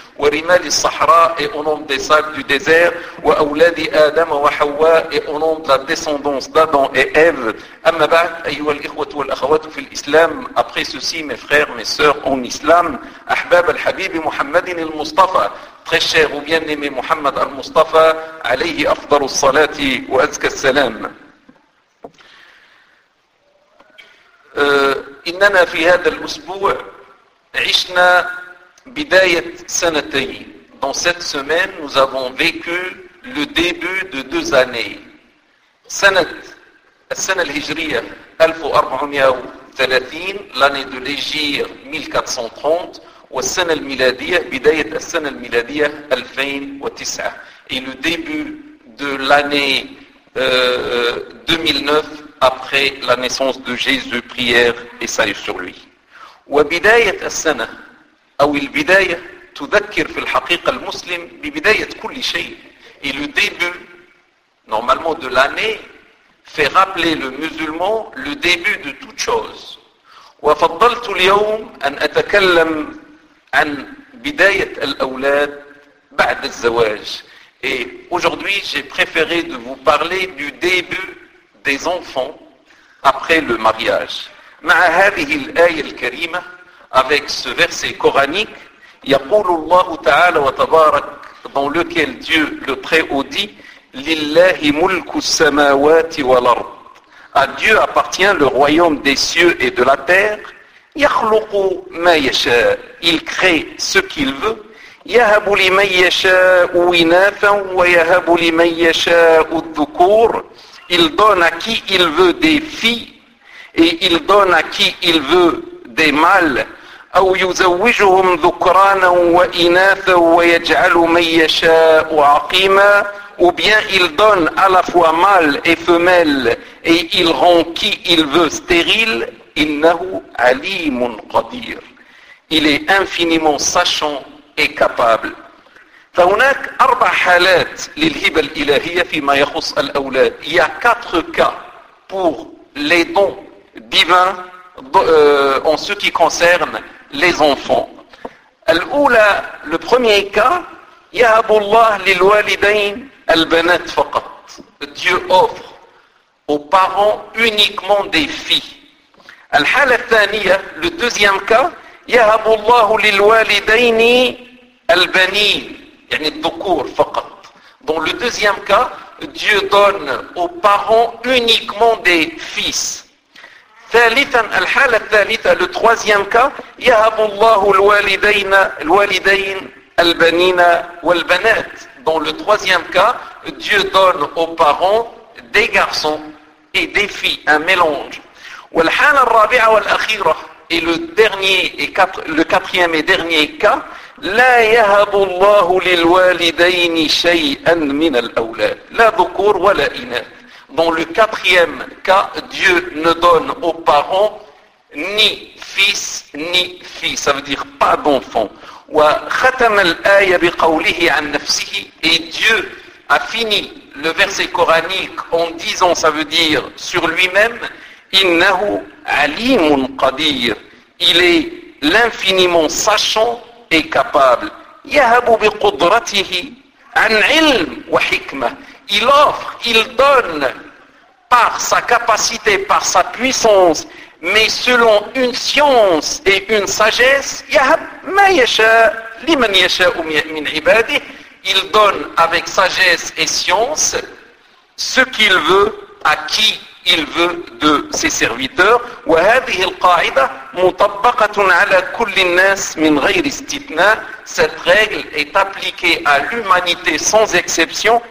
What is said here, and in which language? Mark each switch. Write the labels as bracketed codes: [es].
[ar] wa rimal al-sahra, [fr] et au nom des sables du désert, [ar] wa awladi adam wa hawa, [fr] et au nom de la descendance d'Adam et Ève, [ar] amma ba'd, ayyuhal ikhwatu wal akhawatu fil islam, [fr] après ceci, mes frères, mes sœurs, en islam, [ar] ahbab al-habibi muhammadin al-mustafa, [fr] très cher ou bien-aimé Muhammad al-Mustafa, [ar] alayhi afdaru salati wa azka salam. إننا في هذا الأسبوع عشنا بداية سنتين. [fr] Dans cette semaine, nous avons vécu le début de deux années. [ar] السنة الهجرية 1430, [fr] l'année de l'Hégire 1430, [ar] والسنة الميلادية بداية السنة الميلادية 2009. [fr] Et le début de l'année 2009, après la naissance de Jésus, prière et salut sur lui. [ar] وبداية السنة أو البداية تذكر في الحقيقة المسلم ببداية كل شيء. [fr] Et le début, normalement de l'année, fait rappeler le musulman le début de toute chose. [ar] وفضلت اليوم أن أتكلم عن بداية الأولاد بعد الزواج. [fr] Et aujourd'hui, j'ai préféré de vous parler du début des enfants après le mariage. [ar] مع هذه الآية الكريمة, [fr] avec ce verset coranique, [ar] يقول الله تعالى وتبارك, [fr] dans lequel Dieu le Très-Haut dit, [ar] لله ملك السماوات والأرض. [fr] À Dieu appartient le royaume des cieux et de la terre. [ar] يخلق ما يشاء. [fr] Il crée ce qu'il veut. [ar] يهب لمن يشاء إناثا ويهب لمن يشاء الذكور. [fr] Il donne à qui il veut des filles et il donne à qui il veut des mâles. [ar] أو يزوجهم ذكرانا وإناثا ويجعل من يشاء عقيما. [fr] Ou bien il donne à la fois mâle et femelle et il rend qui il veut stérile. [ar] إِنَّهُ عَلِيمٌ قَدِيرٌ. [fr] Il est infiniment sachant et capable. [ar] فهناك أربع حالات للهبة الإلهية فيما يخص الأولاد. [fr] Il y a quatre cas pour les dons divins en ce qui concerne les enfants. [ar] الأولى, [fr] le premier cas, [ar] يَهَبُ اللَّهُ لِلْوَالِدَيْنِ البنات فقط. [fr] Dieu offre aux parents uniquement des filles. [ar] الحالة الثانية, [fr] le deuxième cas, [ar] يهب الله للوالدين البنين, يعني الذكور فقط. [fr] Dans le deuxième cas, Dieu donne aux parents uniquement des fils. [ar] ثالثا, الحالة الثالثة, [fr] le troisième cas, [ar] يهب الله الوالدين البنين والبنات. [fr] Dans le troisième cas, Dieu donne aux parents des garçons et des filles, un mélange. [ar] والحالة الرابعة والأخيرة, [fr] et le dernier et le quatrième et dernier cas, [ar] لا يهب الله للوالدين شيئا من الأولاد, لا ذكور ولا إناث. [fr] Dans le quatrième cas, Dieu ne donne aux parents ni fils ni fille, ça veut dire pas d'enfant. [ar] وختم الآية بقوله عن نفسه, [fr] et Dieu a fini le verset coranique en disant, ça veut dire sur lui-même, [ar] إنه عليم قدير. [fr] Il est l'infiniment sachant et capable. [ar] يهب بقدرته عن علم وحكمة. [fr] Il offre, il donne par sa capacité, par sa puissance, mais selon une science et une sagesse, [ar] يهب ما يشاء لمن يشاء من عباده. [fr] Il donne avec sagesse et science ce qu'il veut à qui il veut de ses serviteurs. [ar] وهذه القاعدة مطبقة على كل الناس من غير استثناء. [fr] Cette règle est appliquée à l'humanité sans exception.